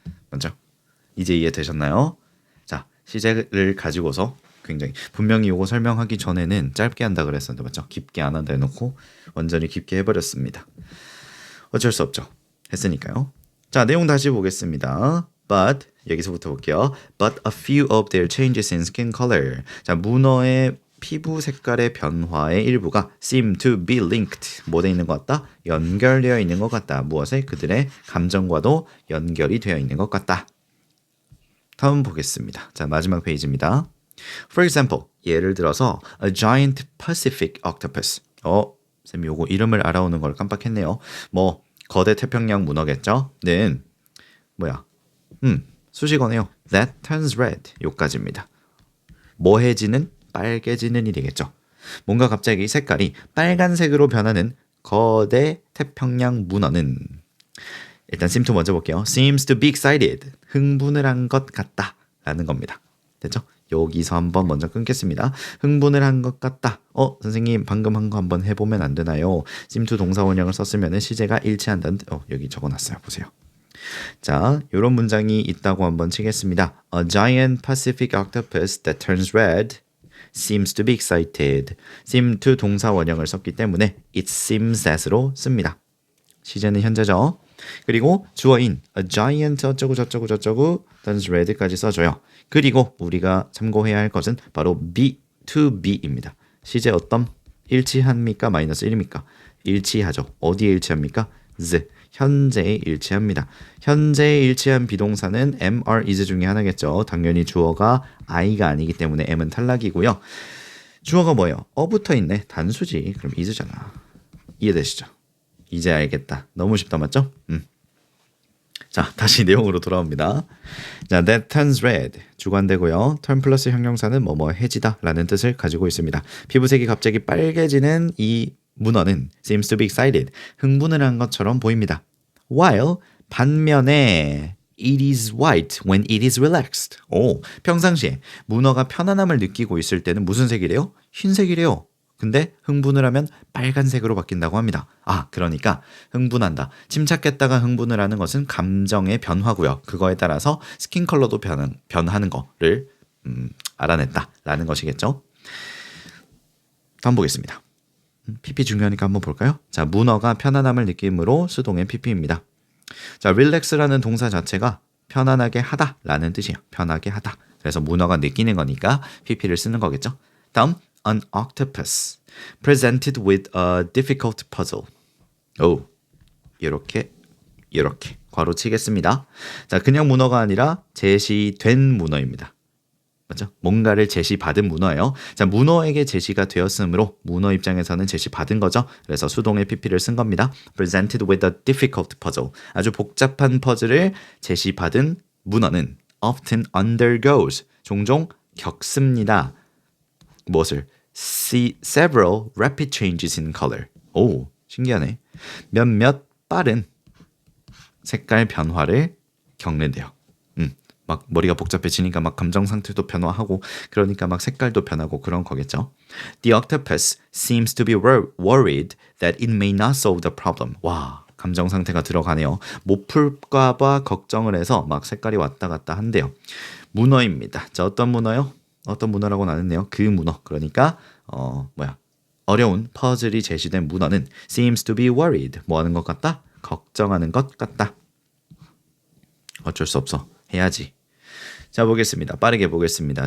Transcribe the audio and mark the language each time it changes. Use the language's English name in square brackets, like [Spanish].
[Korean] 먼저 이제 이해되셨나요? 자, 시제를 가지고서 굉장히 분명히 이거 설명하기 전에는 짧게 한다 그랬었는데 맞죠? 깊게 안 한다 해놓고 완전히 깊게 해버렸습니다. 어쩔 수 없죠. 했으니까요. 자, 내용 다시 보겠습니다. But 여기서부터 볼게요. [English] But a few of their changes in skin color. [Korean] 자, 문어의 피부 색깔의 변화의 일부가 [English] seem to be linked. [Korean] 뭐돼 있는 것 같다? 연결되어 있는 것 같다. 무엇에? 그들의 감정과도 연결이 되어 있는 것 같다. 다음 보겠습니다. 자, 마지막 페이지입니다. [English] For example, [Korean] 예를 들어서 [English] a giant Pacific octopus. [Korean] 쌤이 요거 이름을 알아오는 걸 깜빡했네요. 뭐 거대 태평양 문어겠죠? 는 뭐야? 수식어네요. [English] That turns red. [Korean] 요까지입니다. 뭐해지는? 빨개지는 일이겠죠. 뭔가 갑자기 색깔이 빨간색으로 변하는 거대 태평양 문어는 일단 seem to 먼저 볼게요. [English] Seems to be excited. [Korean] 흥분을 한 것 같다 라는 겁니다. 됐죠? 여기서 한번 먼저 끊겠습니다. 흥분을 한 것 같다. 선생님 방금 한 거 한번 해보면 안 되나요? seem to 동사 원형을 썼으면 시제가 일치한다는 여기 적어놨어요. 보세요. 자, 이런 문장이 있다고 한번 치겠습니다. [English] A giant Pacific octopus that turns red seems to be excited. [Korean] seem to 동사 원형을 썼기 때문에 it seems that으로 씁니다. 시제는 현재죠. 그리고 주어인 a giant 어쩌고 저쩌고 저쩌고 turns red까지 써줘요. 그리고 우리가 참고해야 할 것은 바로 be to be입니다. 시제 어떤? 일치합니까? 마이너스 1입니까? 일치하죠. 어디에 일치합니까? z. 현재에 일치합니다. 현재에 일치한 비동사는 am, are, is 중에 하나겠죠. 당연히 주어가 I가 아니기 때문에 M은 탈락이고요. 주어가 뭐예요? 붙어 있네. 단수지. 그럼 is잖아. 이해되시죠? 이제 알겠다. 너무 쉽다 맞죠? 자, 다시 내용으로 돌아옵니다. 자, that turns red 주관되고요. turn 플러스 형용사는 해지다 라는 뜻을 가지고 있습니다. 피부색이 갑자기 빨개지는 이 문어는 [English] seems to be excited. [Korean] 흥분을 한 것처럼 보입니다. [English] While [Korean] 반면에 [English] it is white when it is relaxed. [Korean] 평상시에 문어가 편안함을 느끼고 있을 때는 무슨 색이래요? 흰색이래요. 근데 흥분을 하면 빨간색으로 바뀐다고 합니다. 그러니까 흥분한다. 침착했다가 흥분을 하는 것은 감정의 변화고요. 그거에 따라서 스킨 컬러도 변하는 거를 알아냈다라는 것이겠죠. 다음 보겠습니다. PP 중요하니까 한번 볼까요? 자, 문어가 편안함을 느낌으로 수동의 PP입니다. 자, relax라는 동사 자체가 편안하게 하다라는 뜻이에요. 편하게 하다. 그래서 문어가 느끼는 거니까 PP를 쓰는 거겠죠. 다음, [English] an octopus presented with a difficult puzzle. [Korean] 이렇게 괄호 치겠습니다. 자, 그냥 문어가 아니라 제시된 문어입니다. 맞죠? 뭔가를 제시받은 문어예요. 자, 문어에게 제시가 되었으므로 문어 입장에서는 제시받은 거죠. 그래서 수동의 PP를 쓴 겁니다. [English] Presented with a difficult puzzle. [Korean] 아주 복잡한 퍼즐을 제시받은 문어는 [English] often undergoes. [Korean] 종종 겪습니다. 무엇을? [English] See several rapid changes in color. [Korean] 신기하네. 몇몇 빠른 색깔 변화를 겪는데요. 막 머리가 복잡해지니까 막 감정 상태도 변화하고 그러니까 막 색깔도 변하고 그런 거겠죠. [English] The octopus seems to be worried that it may not solve the problem. [Korean] 와, 감정 상태가 들어가네요. 못 풀까 봐 걱정을 해서 막 색깔이 왔다 갔다 한대요. 문어입니다. 자, 어떤 문어요? 어떤 문어라고 나눴네요. 그 문어. 그러니까 어려운 퍼즐이 제시된 문어는 [English] seems to be worried. [Korean] 뭐 하는 것 같다? 걱정하는 것 같다. 어쩔 수 없어. 해야지. 자, 보겠습니다. 빠르게 보겠습니다.